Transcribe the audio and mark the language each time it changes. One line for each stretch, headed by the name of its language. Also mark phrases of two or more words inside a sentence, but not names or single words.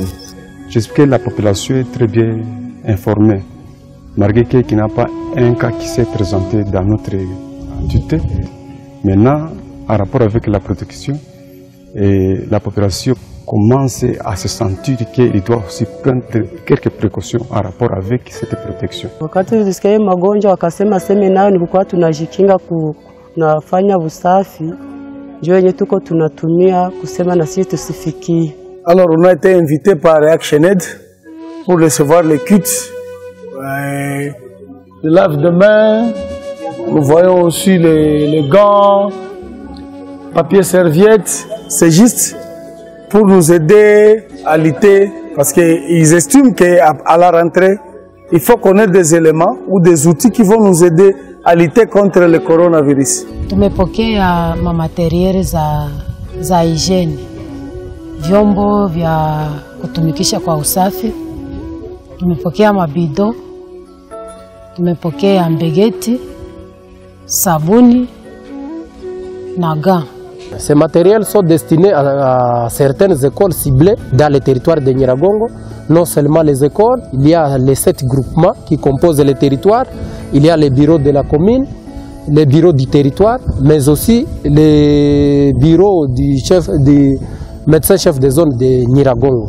French: J'espère que la population est très bien informée, malgré qu'il n'y a pas un cas qui s'est présenté dans notre entité. Maintenant, en rapport avec la protection, et la population commence à se sentir qu'il doit aussi prendre quelques précautions en rapport avec cette protection.
Swahili: Wakati tulisikia magonjwa wakasema sema nayo ni kwa tunajikinga kunafanya usafi, ndio yenye tuko tunatumia kusema na sisi tusifikie.
French: Alors on a été invité par ActionAid pour recevoir les kits, les laves de mains, nous voyons aussi les gants, papier serviette, c'est juste pour nous aider à lutter, parce qu'ils estiment qu'à la rentrée, il faut connaître des éléments ou des outils qui vont nous aider à lutter contre le coronavirus.
Swahili: Tumepokea materiali za hygiene, vyombo vya kutumikisha kwa usafi, tumepokea mabido, tumepokea mbegeti, sabuni na gants.
French: Ces matériels sont destinés à certaines écoles ciblées dans le territoire de Nyiragongo. Non seulement les écoles, il y a les 7 groupements qui composent le territoire, il y a les bureaux de la commune, les bureaux du territoire, mais aussi les bureaux du médecin-chef de zone de Nyiragongo.